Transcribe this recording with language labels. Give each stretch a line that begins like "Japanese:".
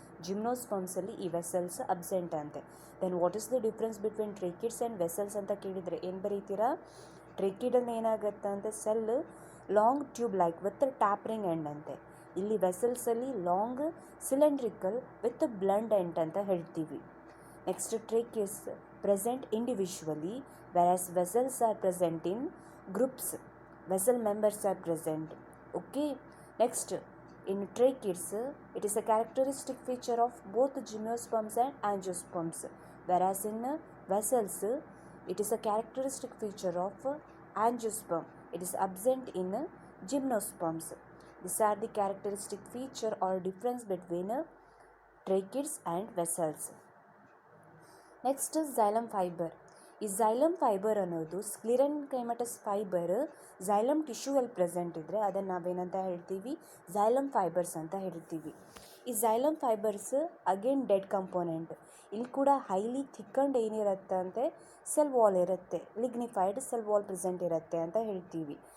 Kannada: ಜಿಮ್ನೋಸ್ಪರ್ಮ್ಸಲ್ಲಿ ಈ vessels absent ಅಂತೆ.
English: then what is the difference between tracheids and vessels
Kannada: ಅಂತ ಕೇಳಿದರೆ ಏನು ಬರೀತೀರಾ, ಟ್ರೇಕಿಡಲ್ಲಿ ಏನಾಗುತ್ತೆ ಅಂತ cell
English: long tube like with tapering end
Kannada: ಅಂತೆ. ಇಲ್ಲಿ ವೆಸಲ್ಸಲ್ಲಿ
English: long cylindrical with blunt end
Kannada: ಅಂತ ಹೇಳ್ತೀವಿ.
English: Next tracheids present individually whereas vessels are present in groups. Vessel members are present. Okay, next in tracheids it is a characteristic feature of both gymnosperms and angiosperms, whereas in vessels it is a characteristic feature of angiosperm, it is absent in gymnosperms. These are the characteristic feature or difference between tracheids and vessels. Next is xylem fiber.
Kannada: ಈ xylem fibre ಅನ್ನೋದು ಸ್ಕ್ಲಿರೆನ್ಕೈಮಟಸ್ fibre xylem ಟಿಶ್ಯೂಯಲ್ಲಿ present ಇದ್ದರೆ ಅದನ್ನು ನಾವೇನಂತ ಹೇಳ್ತೀವಿ xylem fibres ಅಂತ ಹೇಳ್ತೀವಿ. ಈ xylem fibres again dead component. ಇಲ್ಲಿ ಕೂಡ ಹೈಲಿ ಥಿಕ್ಕಂಡ್ ಏನಿರುತ್ತೆ ಅಂತೆ ಸೆಲ್ ವಾಲ್ ಇರುತ್ತೆ, ಲಿಗ್ನಿಫೈಡ್ ಸೆಲ್ ವಾಲ್ ಪ್ರೆಸೆಂಟ್ ಇರುತ್ತೆ ಅಂತ ಹೇಳ್ತೀವಿ.